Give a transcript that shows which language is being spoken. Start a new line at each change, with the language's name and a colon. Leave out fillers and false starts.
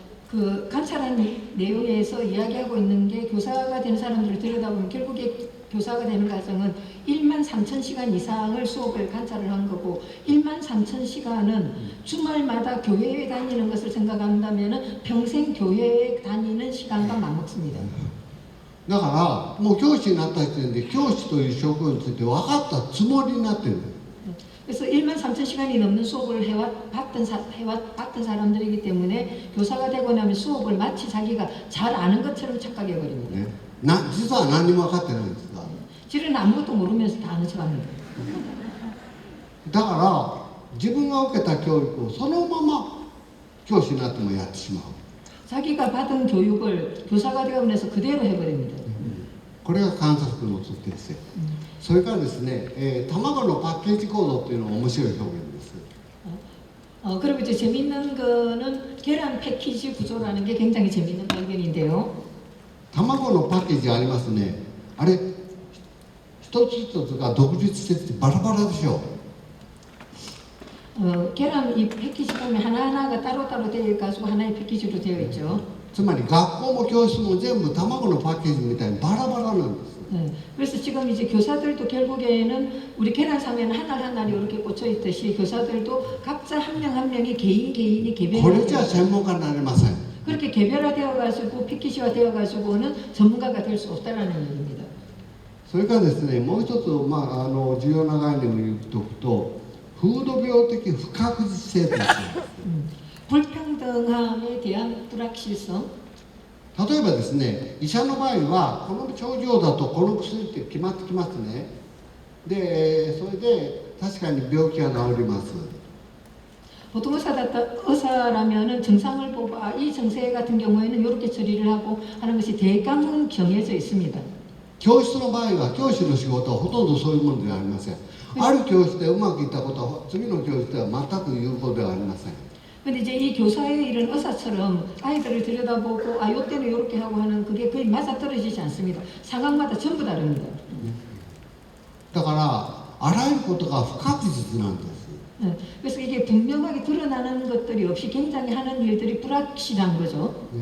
Korean: 그 관찰한 내용에서 이야기하고 있는 게 교사가 되는 사람들을 들여다보면 결국에 교사가 되는 과정은 1만 3천 시간 이상을 수업을 관찰을 한 거고 1만 3천 시간은 주말마다 교회에 다니는 것을 생각한다면 평생 교회에 다니는 시간과 맞먹습니다.
Japanese: だからもう教師になった時点で教師という職について分かったつもりになってるんです。
Korean: 그래서 1만 3천 시간이 넘는 수업을 해왔던 사람들이기 때문에 교사가 되고 나면 수업을 마치 자기가 잘 아는 것처럼 착각해버립니다. 네.
Japanese: 実は何も分かってないんですが。
Korean: 실은 아무것도 모르면서 다 아는 척합니다.
Japanese: だから自分が受けた教育をそのまま教師になってもやってしまう。
Korean: 자기가 받은 교육을 교사가 되고 나서 그대로 해버립니다.
Japanese: これが観察の特定性。それからですね、卵のパッケージ構造っていうのは面白い表現です。
Korean: 그리고 이제 재밌는 거는 계란 패키지 구조라는 게 굉장히 재밌는 발견인데요.
Japanese: 卵のパッケージありますね。あれ一つ一つが独立しててバラバラでしょ。
Korean: 계란 이 패키지 보면 하나하나가 따로따로 되어 있고 하나의 패키지로 되어 있죠.
Japanese: つまり学校も教室も全部卵のパッケージみたいにバラバラなんです。
Korean: 그래서 지금 이제 교사들도 결국에는 우리 계란 사면 하나하나 이렇게 꽂혀 있듯이 교사들도 각자 한 명 한 명이 개인이
Japanese: これじゃ
Korean: 개별화
Japanese: 専門家になれません。
Korean: 그렇게 개별화되어 가지고 패키지화 되어 가지고는 전문가가 될 수 없다라는 얘기입니다.
Japanese: それからですね、もう一つ、重要な概念を言っておくと、風土病的不確実性という。
Korean: 불평등함에 대한 불확실성.
Japanese: 例えばですね、医者の場合はこの症状だとこの薬って決まってきますね。で、それで確かに病気が治ります。
Korean: 보통 의사라면은 증상을 보고 이 증세 같은 경우에는 이렇게 처리를 하고 하는 것이 대강은 정해져 있습니다.
Japanese: 教室の場合は教師の仕事はほとんどそういうものではありません。ある教室でうまくいったことは次の教室では全く有効ではありません。
Korean: 근데 이제 이 교사의 일은 의사처럼 아이들을 들여다보고 요때는 이렇게 하고 하는 그게 거의 맞아떨어지지 않습니다. 상황마다 전부 다릅니다.
Japanese: だからあらゆることが不確実なんです。
Korean: 그래서 이게 분명하게 드러나는 것들이 없이 굉장히 하는 일들이 불확실한 거죠.